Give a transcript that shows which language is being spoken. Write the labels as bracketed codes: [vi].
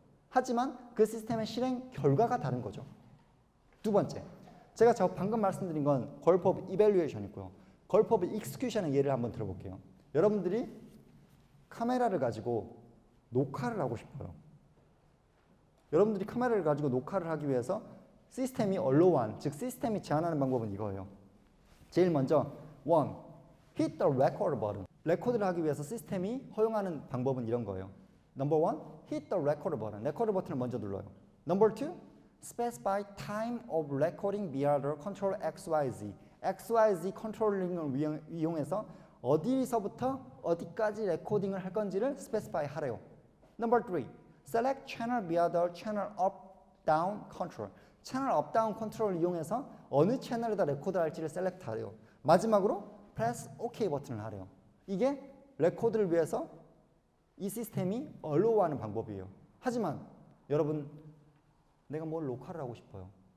[ko] 하지만 그 시스템의 실행 결과가 다른 거죠. 두 번째, 제가 방금 말씀드린 건 걸프 오브 이밸류에이션이고요. 걸프 오브 익스큐션의 예를 한번 들어볼게요. 여러분들이 카메라를 가지고 녹화를 하고 싶어요. 여러분들이 카메라를 가지고 녹화를 하기 위해서 시스템이 allow한, 즉 시스템이 제한하는 방법은 이거예요. 제일 먼저 [en] one, hit the record button. [ko] 레코드를 하기 위해서 시스템이 허용하는 방법은 이런 거예요. [en] Number one, hit the record button. [ko] 레코드 버튼을 먼저 눌러요. [en] Number two, specify time of recording via the control XYZ. [ko] XYZ 컨트롤링을 이용해서 어디서부터 어디까지 레코딩을 할 건지를 specify 하래요. [en] Number three, select channel via the channel up, down control. [ko] 채널 업, 다운 컨트롤을 이용해서 어느 채널에다 레코드 할지를 셀렉트 하래요. 마지막으로 [en] press OK [ko] 버튼을 하래요. 이게 레코드를 위해서 이 시스템이 allow하는 방법이에요. 하지만 여러분, 내가 뭘 녹화를 하고 싶어요.